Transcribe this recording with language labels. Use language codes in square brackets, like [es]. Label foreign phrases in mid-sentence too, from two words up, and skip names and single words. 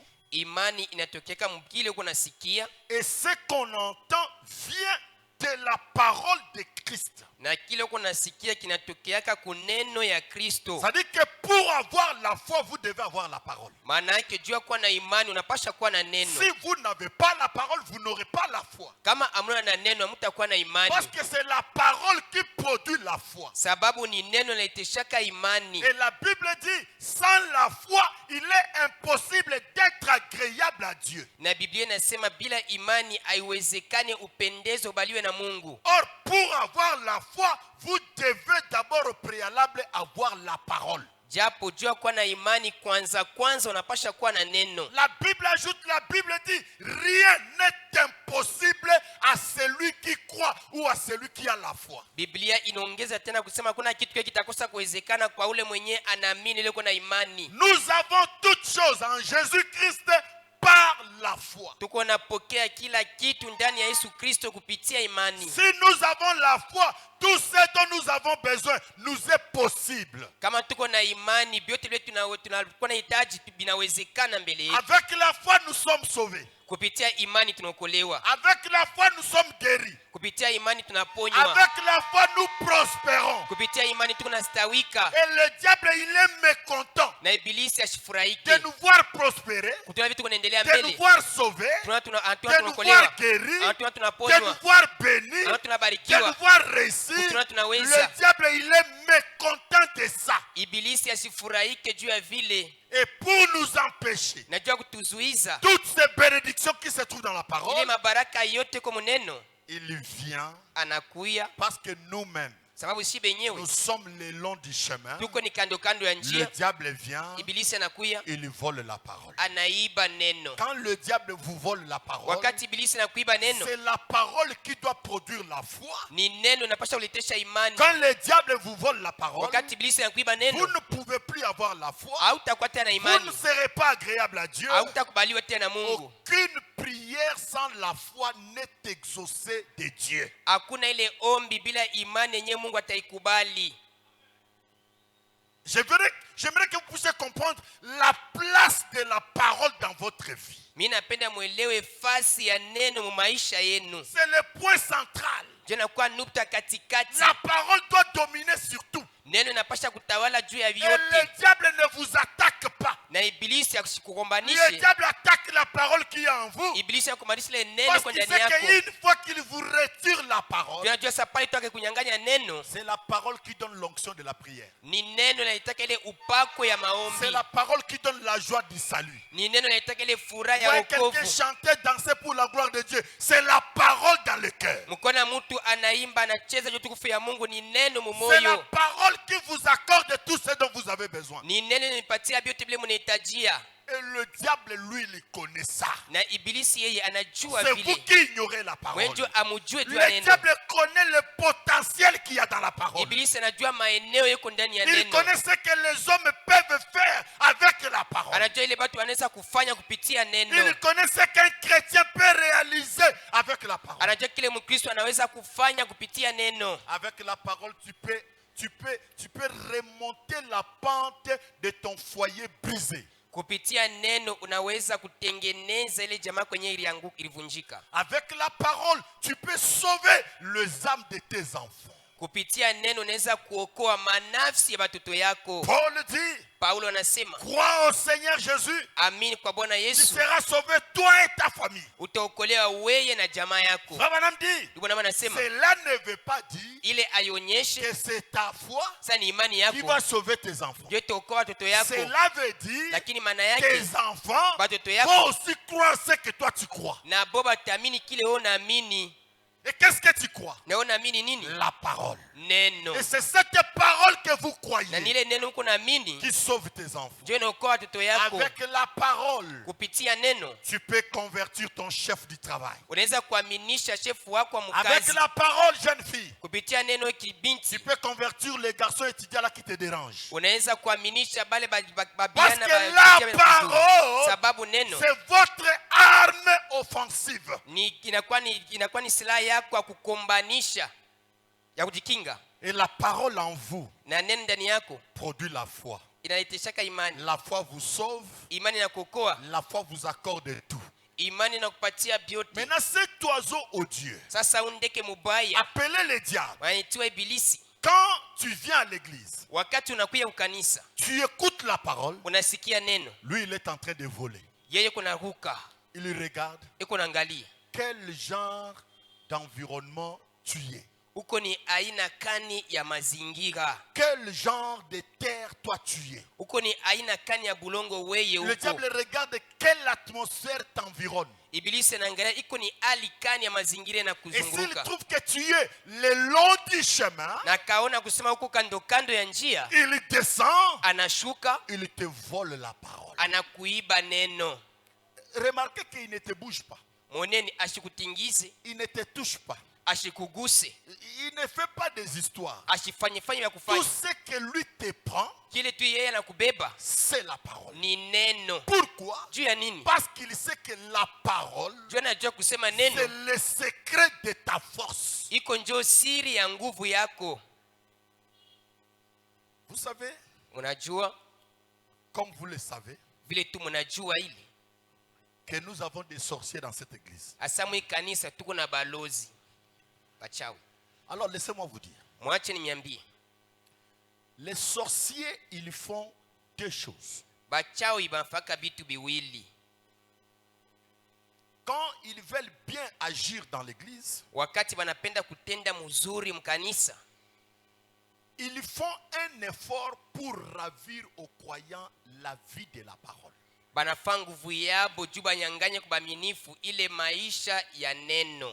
[sw] imani inatokeka mkile uko nasikia, [fr] et ce qu'on entend vient de la parole de Christ. [sw] na kile uko nasikia kinatokeaka kuneno ya Kristo. [fr] C'est-à-dire que pour avoir la foi, vous devez avoir la parole. [sw] Maana yake jua kuwa na imani unapasha kuwa na neno. [fr] Si vous n'avez pas la parole, vous n'aurez pas la foi. [sw] Kama amuna na neno hamtakuwa na imani, [fr] Parce que c'est la parole qui produit la foi. [sw] sababu ni neno linateshaka imani. [fr] Et la Bible dit, sans la foi, il est impossible d'être agréable à Dieu. [sw] Na Biblia inasema bila imani haiwezekani upendezo baliwe na Mungu. [fr] Or, pour avoir la foi, vous devez d'abord au préalable avoir la parole. [sw] Japo jua kuwa na imani kwanza unapasha kuwa na neno. [fr] La Bible ajoute, la Bible dit, rien n'est impossible à celui qui croit ou à celui qui a la foi. [sw] Biblia inaongeza tena kusema kuna kitu kile kitakosa kuwezekana kwa ule mwenye anaamini ile kuna imani. [fr] Nous avons toutes choses en Jésus-Christ par la foi. [sw] tuko napokea kila kitu ndani ya Yesu Kristo kupitia imani. [fr] Si nous avons la foi, tout ce dont nous avons besoin nous est possible. [sw] Kama tuko na imani, vyote vile tunakuwa nahitaji vinawezekana mbele yetu. [fr] Avec la foi, nous sommes sauvés. [sw] Kupitia imani tunaokolewa. [fr] Avec la foi, nous sommes guéris. [sw] Kupitia imani tunaponywa. [fr] Avec la foi, nous prosperons. [sw] Kupitia imani tunastawika. [fr] Et le diable, il est mécontent [sw] Na ibilisi ashifurahike. [fr] de nous voir prospérer, [sw] Kutuona vitu kunaendelea [fr] de nous [sw] mbele. [fr] voir sauvés, de nous voir guéris, de nous voir bénis, de nous voir réussir. Le diable, il est mécontent de ça. [sw] Ibilisi asifurahike juu ya vile. [fr] Et pour nous empêcher, [sw] Najua kutuzuiza. [fr] toutes ces bénédictions qui se trouvent dans la [sw] Ile [fr] parole, [sw] mabaraka yote kwa neno [fr] il vient [sw] anakuya [fr] parce que nous-mêmes, [sw] sababu si benyewe [fr] nous sommes le long du chemin. [sw] tuko ni kando kando ya [fr] Le [sw] njia. [fr] diable vient, [sw] Ibilisi anakuya [fr] il vole la parole. [sw] anaiba neno. [fr] Quand le diable vous vole la parole, [sw] Wakati ibilisi anakuiba neno, [fr] c'est la parole qui doit produire la foi. [sw] ni neno napasha kuletesha imani. [fr] Quand le diable vous vole la parole, [sw] Wakati ibilisi anakuiba [fr] vous [sw] neno, [fr] ne pouvez plus avoir la foi. [sw] hautakuwa tena [fr] Vous [sw] imani, [fr] ne serez pas agréable à Dieu. [sw] hautakubaliwa tena Mungu. [fr] Aucune prière sans la foi n'est exaucée de Dieu. [sw] Hakuna ile ombi bila imani yenye Mungu ataikubali. [fr] J'aimerais que vous puissiez comprendre la place de la parole dans votre vie. [sw] Mimi napenda muelewe fasi ya neno mu maisha yenu. [fr] C'est le point central. [sw] Je nakuwa nukta katikati. [fr] La parole doit dominer sur tout. [sw] Neno inapasha kutawala juu ya [fr] Et le [sw] vyote. [fr] diable ne vous attaque pas. [sw] Na ibilisi [fr] Le [sw] akusikugombanishi. [fr] diable attaque la parole qui est en vous. [sw] Ibilisi akumaanisha ile neno [fr] Parce [sw] kwa [fr] qu'il [sw] ndani [fr] sait [sw] yako. [fr] qu'une fois qu'il vous retire la parole, [sw] Unajua safari tu akikunyang'anya neno, [fr] c'est la parole qui donne l'onction de la prière. [sw] ni neno linataka ile upako ya maombi. [fr] C'est la parole qui donne la joie du salut. [sw] Ni neno linataka ile furaha ya [fr] Voyez quelqu'un [sw] wokovu. [fr] chanter, danser pour la gloire de Dieu. C'est la parole dans le cœur. [sw] Mkona mtu anaimba anacheza juu utukufu ya Mungu, ni neno [fr] C'est la [sw] mumoyo. [fr] parole qui vous accorde tout ce dont vous avez besoin. [sw] Ni neno nipatia vyote vile mnahitajia. [fr] Et le diable, lui, il connaît ça. [sw] Na ibilisi yeye anajua [fr] C'est vous [sw] vile. [fr] qui ignorez la parole. [sw] Wewe amujue tu ya [fr] Le [sw] neno. [fr] diable connaît le potentiel qu'il y a dans la parole. [sw] Ibilisi anajua maeneo yako ndani ya [fr] Il [sw] neno. [fr] connaît ce que les hommes peuvent faire avec la parole. [sw] Anajua ile watu wanaweza kufanya kupitia neno. [fr] Il connaît ce qu'un chrétien peut réaliser avec la parole. [sw] Anajua kile Mkristo anaweza kufanya kupitia neno. [fr] Avec la parole, tu peux remonter la pente de ton foyer brisé. [sw] Kupitia neno unaweza kutengeneza ile jamaa kwenye ilivunjika. [fr] Avec la parole, tu peux sauver les âmes de tes enfants. [sw] Kupitia neno unaweza kuokoa manafsi ya watoto yako. [fr] Paul dit, [sw] Paulo anasema, [fr] crois au Seigneur Jésus, [sw] amini kwa Bwana [fr] tu [sw] Yesu, [fr] seras sauvé toi et ta famille. [sw] utaokolewa wewe na jamaa yako. [fr] Madame dit, [sw] Bwana anasema [fr] cela ne veut pas dire [sw] ile aionyeshe [fr] que c'est ta foi [sw] sasa ni imani [fr] qui [sw] yako [fr] va sauver tes enfants. [sw] ndio itaokoa watoto yako, [fr] Cela veut dire [sw] lakini maana yake [fr] tes enfants [sw] watoto yako [fr] vont aussi croire ce que toi tu crois. [sw] na boba taamini kile wewe unaamini. [fr] Et qu'est-ce que tu crois? [sw] Na wewe unaamini nini? [fr] La parole. [sw] Neno. [fr] Et c'est cette parole que vous [sw] Na ni [fr] croyez [sw] ile neno uko naamini [fr] qui sauve tes enfants. [sw] ndio inaokoa watoto yako. [fr] Avec la parole, [sw] Kupitia neno [fr] tu peux convertir ton chef du travail. [sw] unaweza kuaminisha shefu wako wa [fr] Avec [sw] mkazi. [fr] la parole, jeune fille, [sw] Kupitia neno kibinti [fr] tu peux convertir les garçons étudiants là qui te dérangent. [sw] unaweza kuaminisha bale [fr] Parce [sw] babiana [fr] que la parole, [sw] sababu neno [fr] c'est votre arme offensive. [sw] inakuwa ni silaha yako ya kukombanisha ya kujikinga. [fr] Et la parole en vous [sw] Na neno ndani yako [fr] produit la foi. [sw] inaleteshaka imani. [fr] La foi vous sauve. [sw] Imani inakuokoa. [fr] La foi vous accorde tout. [sw] Imani inakupatia vyote. [fr] Maintenant, cet oiseau odieux, [sw] Sasa undeke mubaya [fr] appelé le diable, [sw] wanaitwa ibilisi. [fr] quand tu viens à l'église, [sw] Wakati unakuya ukanisa [fr] tu écoutes la parole, [sw] unasikia neno, [fr] lui il est en train de voler. [sw] yeye kuna ruka [fr] Il regarde [sw] iko naangalia [fr] quel genre d'environnement tu es. [sw] uko ni aina kani ya mazingira, [fr] Quel genre de terre toi tu es. [sw] uko ni aina kani ya bulongo weye [fr] Le [sw] uko. [fr] diable regarde quelle atmosphère t'environne. [sw] Ibilisi anaangalia iko ni hali kani ya mazingira na [fr] Et s'il [sw] kuzunguka, [fr] trouve que tu es le long du chemin, [sw] na kaona kusema huko kando kando ya njia, [fr] il descend, [sw] anashuka [fr] il te vole la parole. [sw] anakuiba neno. [fr] Remarquez qu'il ne te bouge pas. [sw] Moneni ashikutingize, [fr] Il ne te touche pas. [sw] ashikuguse, [fr] il ne fait pas des histoires. [sw] ashifanyefanye vya [fr] Tout [sw] kufanya. [fr] ce que lui te prend, [sw] Kile tu yeye anakubeba [fr] c'est la parole. [sw] ni neno. [fr] Pourquoi? [sw] Juu ya nini? [fr] Parce qu'il sait que la parole, [sw] Juu anajua kusema [fr] c'est [sw] neno [fr] le secret de ta force. [sw] iko njoo siri ya nguvu yako. [fr] Vous savez, [sw] Unajua [fr] comme vous le savez, [sw] vile tu mnajua ili [fr] que nous avons des sorciers dans cette église. [sw] hasa mwi kanisa tuko na balozi bachawi. [fr] Alors laissez-moi vous dire, [sw] Mwache niambie, [fr] les sorciers, ils font deux choses. [sw] bachawi bafaka bitu biwili. [fr] Quand ils veulent bien agir dans l'église, [sw] Wakati banapenda kutenda mzuri mkanisa, [fr] ils font un effort pour ravir aux croyants la vie de la parole. [sw] banafaa nguvu yabo juu banyanganye kubaminifu ile maisha ya neno.